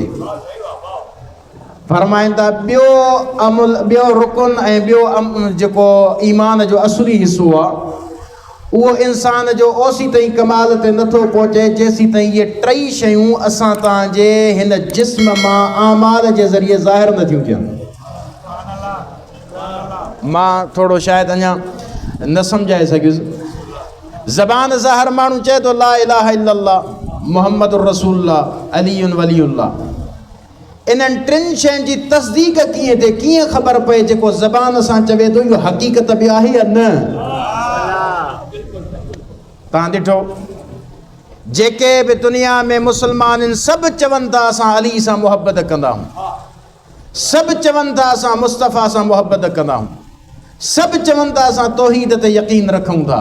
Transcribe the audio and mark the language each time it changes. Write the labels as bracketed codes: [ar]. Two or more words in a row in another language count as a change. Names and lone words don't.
[sd] फरमाइनि था ॿियो रुकन ऐं ॿियो जेको ईमान जो असली हिसो आहे उहो इंसान जो ओसी ताईं कमाल ते नथो पहुचे जेसी ताईं इहे टई शयूं असां तव्हांजे हिन जिस्म मां आमाल जे ज़रिए ज़ाहिर नथियूं थियनि। मां थोरो शायदि अञा न सम्झाए सघियुसि। ज़बान ज़ाहिर माण्हू चए थो [ar] لا إله إلا الله محمد رسول الله علي ولي الله, [sd] इन्हनि टिनि शयुनि जी तस्दीक कीअं थिए, कीअं ख़बर पए जेको ज़बान सां चवे थो इहो हक़ीक़त बि आहे या न। तव्हां ॾिठो जेके बि दुनिया में मुस्लमान आहिनि सभु चवनि था असां अली सां मुहबत कंदा आहियूं, सभु चवनि था असां मुस्तफ़ा सां मुहबत कंदा आहियूं, सभु चवनि था असां तौहीद ते यकीन रखूं था।